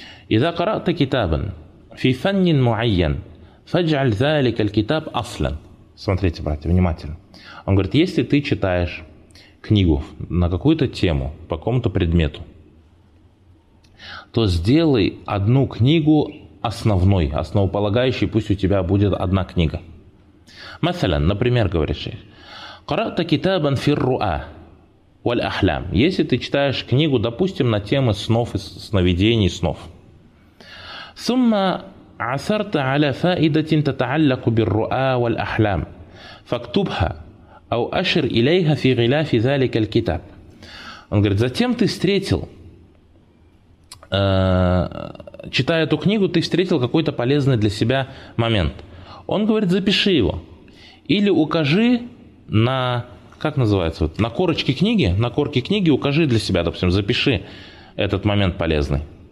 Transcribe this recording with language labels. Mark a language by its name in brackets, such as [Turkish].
[Arabic] «Иза караата китабан في فن معين فاجعل ذلك الكتاب اصلا». [Russian] Смотрите, братья, внимательно. Он говорит, если ты читаешь книгу на какую-то тему, по какому-то предмету, то сделай одну книгу основной, основополагающей, пусть у тебя будет одна книга. [Arabic] Мثلا, [Russian] например, говоришь: [Arabic] قرأت كتابا في الرؤى والأحلام. [Russian] Если ты читаешь книгу, допустим, на тему снов и сновидений снов. [Arabic] ثم عثرت على فائدة تتعلق بالرؤى والأحلام فاكتبها أو أشر إليها في غلاف ذلك الكتاب. [Russian] Он говорит, затем ты встретил, читая эту книгу, ты встретил какой-то полезный для себя момент. Он говорит, запиши его. Или укажи на, как называется, вот, на корочке книги, на корке книги укажи для себя, допустим, запиши этот момент полезный.